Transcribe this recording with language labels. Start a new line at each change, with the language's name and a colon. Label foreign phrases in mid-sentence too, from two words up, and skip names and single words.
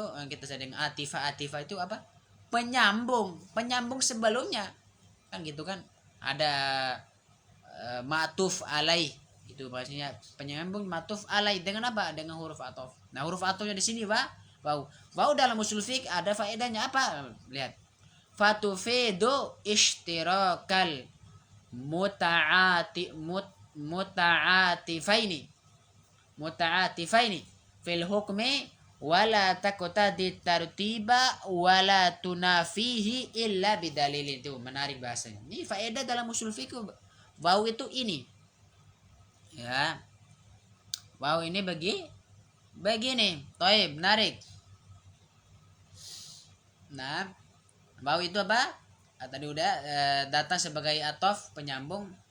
Indonesian: Kita sedang atifa itu apa? Penyambung sebelumnya. Kan gitu kan? Ada
Arabic: معطوف عليه.
Indonesian: Itu maksudnya penyambung
Arabic: معطوف عليه
Indonesian: dengan apa? Dengan huruf atof. Nah, huruf atofnya di sini wawu. Wawu dalam usul fiqh ada faedahnya apa? Lihat.
Arabic: فتفيد اشتراك المتعاطفين في الحكم ولا تقتضي ترتيبا ولا تنافيه إلا بدليل.
Indonesian: Itu menarik bahasanya. Ini faedah dalam usul fikih. Wawu itu ini. Ya. Wawu ini begini. Taib, menarik. Nah, wawu itu apa? Tadi udah datang sebagai atof, penyambung.